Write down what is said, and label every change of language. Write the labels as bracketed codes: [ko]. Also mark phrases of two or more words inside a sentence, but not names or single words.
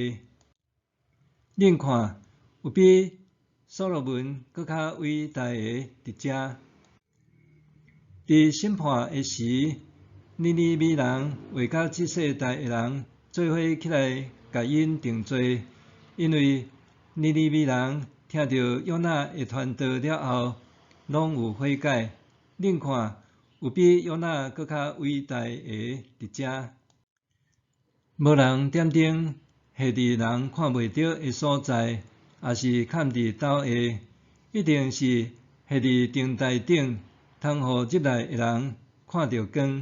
[nan] 另看，有比所罗门搁较伟大的伫遮。伫审判的时，尼尼微人会甲这世代的人做伙起来，甲因定罪。因为尼尼微人听到约拿的传道了后，拢有悔改。另看，有比约拿搁较伟大的伫遮。无人点灯下伫人看袂到的所在，也是藏伫斗下，一定是下伫灯台顶，通互入来的人看到光。